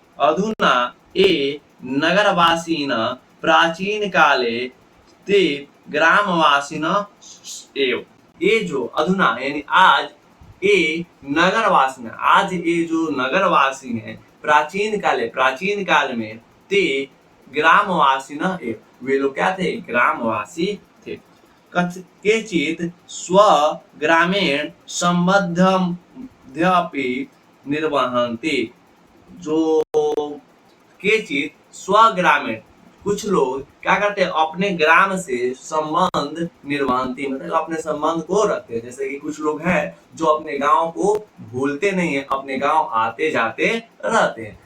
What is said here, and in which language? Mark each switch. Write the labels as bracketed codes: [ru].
[sa] अधुना ये नगरवासीन प्राचीन काले ते ग्रामवासीन एव। [hi] ये जो अधुना यानी आज ये नगरवासी, आज ये जो नगरवासी हैं, प्राचीन काल में [sa] ते ग्रामवासी न एव, [hi] वे लोग क्या थे, ग्रामवासी थे। [sa] केचित् स्वग्रामेण सम्बद्धमपि निर्वहन्ति। [hi] जो [sa] केचित् स्वग्रामेण, [hi] कुछ लोग क्या करते हैं, अपने ग्राम से संबंध निर्वहन्ति, मतलब अपने संबंध को रखते हैं। जैसे कि कुछ लोग हैं जो अपने गांव को भूलते नहीं है, अपने गांव आते जाते रहते हैं।